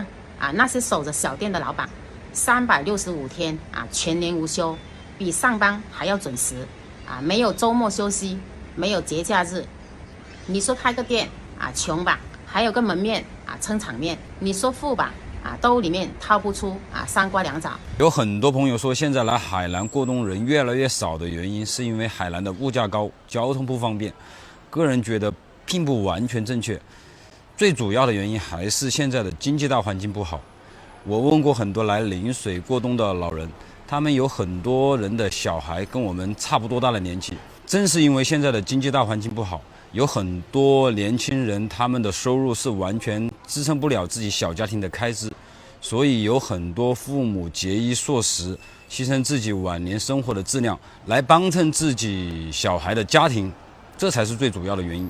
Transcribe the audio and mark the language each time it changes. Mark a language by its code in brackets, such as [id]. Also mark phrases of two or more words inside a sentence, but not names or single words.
[zh] 那些守着小店的老闆，365天全年無休，比上班還要準時沒有周末休息，沒有節假日。你說開個店窮吧， 還有個門面撐場面，你說富吧兜裡面掏不出3瓜2棗。有很多朋友說，現在來海南過冬人越來越少的原因，是因为海南的物價高，交通不方便。個人覺得並不完全正確，最主要的原因還是現在的經濟大環境不好。我問過很多來陵水過冬的老人，他們有很多人的小孩跟我們差不多大的年紀。正是因為現在的經濟大環境不好，有很多年輕人他們的收入是完全支撐不了自己小家庭的開支，所以有很多父母節衣縮食，犧牲自己晚年生活的質量來幫襯自己小孩的家庭，這才是最主要的原因。